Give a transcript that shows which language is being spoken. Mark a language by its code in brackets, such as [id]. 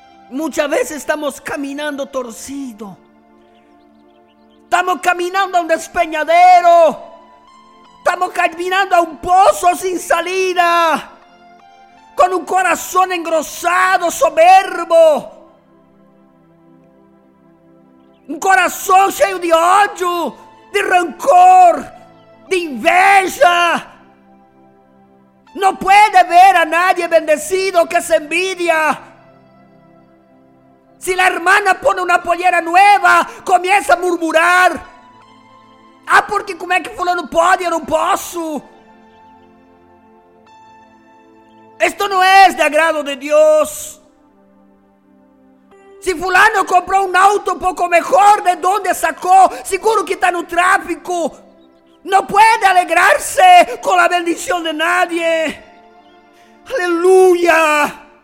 [es] Muchas veces estamos caminando torcido, estamos caminando a un despeñadero, estamos caminando a un pozo sin salida, con un corazón engrosado, soberbo. [pt] Um coração cheio de ódio, de rancor, de inveja. Não pode [es] ver a nadie bendecido que se envidia. [pt] Se a irmã põe uma polleira nova, começa a murmurar. Ah, porque como é que fulano pode? Eu não posso. Isto não é de agrado de Deus. [es] Si fulano compró un auto un poco mejor, ¿de dónde sacó? Seguro que está en un tráfico. No puede alegrarse con la bendición de nadie. ¡Aleluya!